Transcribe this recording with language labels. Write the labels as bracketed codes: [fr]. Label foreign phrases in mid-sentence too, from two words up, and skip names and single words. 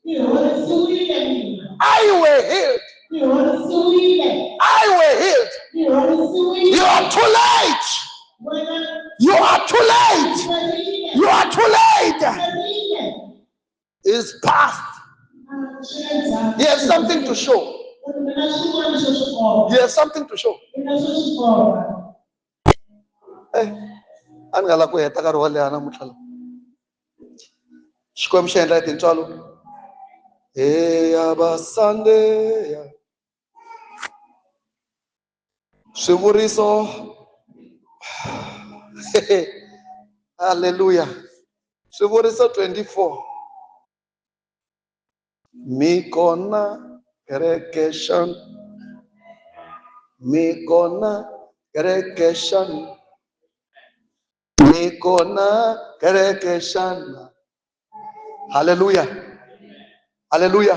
[en] I were healed. I were healed. You are too late. You are too late. You are too late. It's past. He has something to show. He has something to show. [ts] Angala ku heta nkarhi wo leha namuntlha la. Xikwembu xi endla tintswalo. Ya Sunday. Swivuriso. Hallelujah. Swivuriso 24. Mikona kerekeshan. Mikona kerekeshan. Mikona kerekeshan. Hallelujah. Hallelujah.